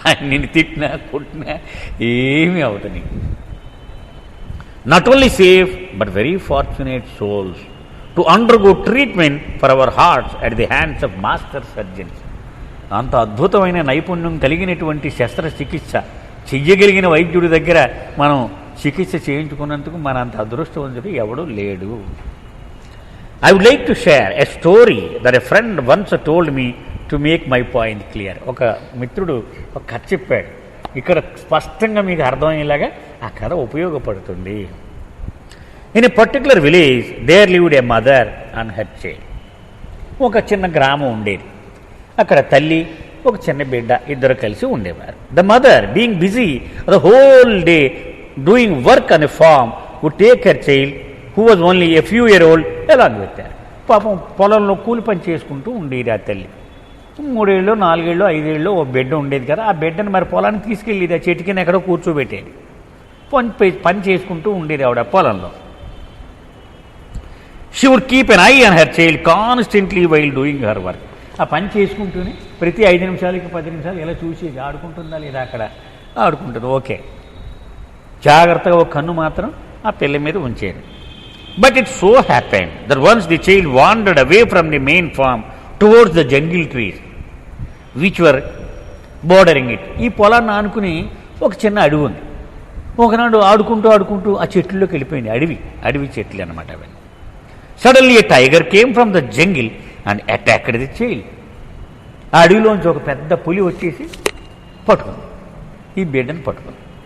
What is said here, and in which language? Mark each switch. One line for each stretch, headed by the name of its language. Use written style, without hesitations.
Telugu: నిన్ను తిట్టినా కొట్టినా ఏమీ అవుతుంది.
English: Not only safe but very fortunate souls to undergo treatment for our hearts at the hands of master surgeons.
Telugu: అంత అద్భుతమైన నైపుణ్యం కలిగినటువంటి శస్త్రచికిత్స చెయ్యగలిగిన వైద్యుడి దగ్గర మనం చికిత్స చేయించుకున్నందుకు మన అంత అదృష్టవంతుడు ఎవడూ లేడు.
English: I would like to share a story that a friend once told me to make my point clear.
Telugu: ఒక మిత్రుడు ఒక కథ చెప్పాడు. ఇక్కడ స్పష్టంగా మీకు అర్థమయ్యేలాగా ఆ కథ ఉపయోగపడుతుంది.
English: In a particular village there lived a mother and her child.
Telugu: ఒక చిన్న గ్రామం ఉండేది. అక్కడ తల్లి, ఒక చిన్న బిడ్డ ఇద్దరు కలిసి ఉండేవారు.
English: The mother being busy the whole day doing work on a farm would take her child who was only a few years old along with her.
Telugu: పాపం పొలంలో కూలి పని చేసుకుంటూ ఉండేది ఆ తల్లి. 3 ఏళ్ళు 4 ఏళ్ళు 5 ఏళ్ళు ఓ బిడ్డ ఉండేది కదా. ఆ బిడ్డను మరి పొలానికి తీసుకెళ్ళేది, ఆ చెట్టు కింద ఎక్కడో కూర్చోబెట్టేది. పని చేసుకుంటూ ఉండేది ఆవిడ పొలంలో.
English: She would keep an eye on her child constantly while doing her work.
Telugu: ఆ పని చేసుకుంటూనే ప్రతి 5 నిమిషాలకి 10 నిమిషాలు ఎలా చూసేది, ఆడుకుంటుందా లేదా, అక్కడ ఆడుకుంటుంది. ఓకే, జాగ్రత్తగా ఒక కన్ను మాత్రం ఆ పిల్ల మీద ఉంచేది.
English: But it so happened that once the child wandered away from the main farm towards the jungle trees which were bordering it.
Telugu: ఈ పొలాన్ని ఆనుకుని ఒక చిన్న అడవి ఉంది. ఒకనాడు ఆడుకుంటూ ఆ చెట్లలోకి వెళ్ళిపోయింది. అడవి చెట్లు అన్నమాట అవి.
English: Suddenly a tiger came from the jungle and attacked the child.
Telugu: ఆ అడవిలోంచి ఒక పెద్ద పులి వచ్చేసి పట్టుకుంది, ఈ బిడ్డను పట్టుకుంది.